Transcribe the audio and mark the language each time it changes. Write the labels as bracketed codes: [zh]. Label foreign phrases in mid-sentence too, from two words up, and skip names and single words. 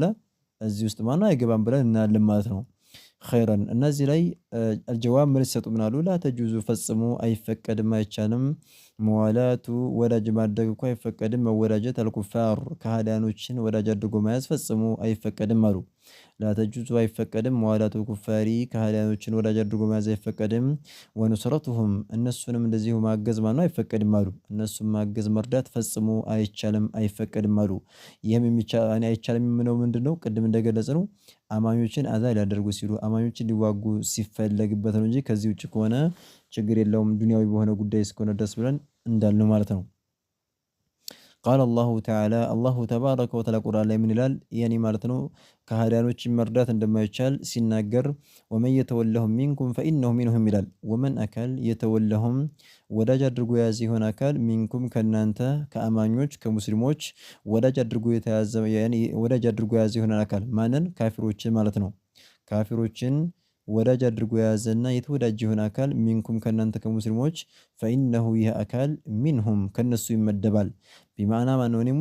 [am] እዚህ ውስጥ ማነው አይገባም ብለን እናያለን ማለት ነው። خيرا እነዚህ ላይ الجواب መልስ ሰጡ ምናሉ [ar] لا تجوز [am] ፈጽሞ አይፈቀድም አይቻልም ሙዋላቱ ወዳጅ ማድረግ እኮ አይፈቀድም መወዳጀት አልኩፋር ከሃዲያኖችን ወዳጅ አድርጎ መያዝ ፈጽሞ አይፈቀድም አሉ። لا تجوز አይፈቀድም [ar] موالاة الكفار [am] ከሃዲያኖችን ወዳጅ አድርጎ መያዝ አይፈቀድም ወንስረቱሁም እነሱንም እንደዚሁ ማገዝ ማነው አይፈቀድም አሉ። እነሱም ማገዝ መርዳት ፈጽሞ አይቻልም አይፈቀድም አሉ። ይሄም የሚቻል አይቻልም የምነው ምንድነው? ቅድም እንደገለጽነው አማኞችን አዛ ሊያደርጉ ሲሉ አማኞችን ሊዋጉ ሲፈለግበት ነው እንጂ ከዚህ ውጭ ከሆነ ችግር የለውም ዱንያዊ በሆነ ጉዳይ እስከሆነ ድረስ ብለን እንዳልነው ማለት ነው። [ar] قال الله تعالى الله تبارك وتعالى [am] ቁርአን ላይ ምን ይላል? ያኔ ማለት ነው ከሃዲያኖችን መርዳት እንደማይቻል ሲናገር [ar] ومن يتولهم منكم فإنه منهم [am] ይላል። ومن አካል የተወለሁም ወዳጅ አድርጎ የያዘ ይሆን አካል ሚንኩም ከናንተ ከአማኞች ከሙስሊሞች ወዳጅ አድርጎ የተያዘ ያኔ ወዳጅ አድርጎ የያዘ ይሆን አካል ማንን? ካፊሮችን ማለት ነው። ካፊሮችን ወዳጅ አድርጎ የያዘና የተወዳጀ የሆነ አካል ሚንኩም ከናንተ ከሙስሊሞች فإنه ይህ አካል ሚንሁም ከነሱ ይመደባል። ቢማዕና ማነው እኔ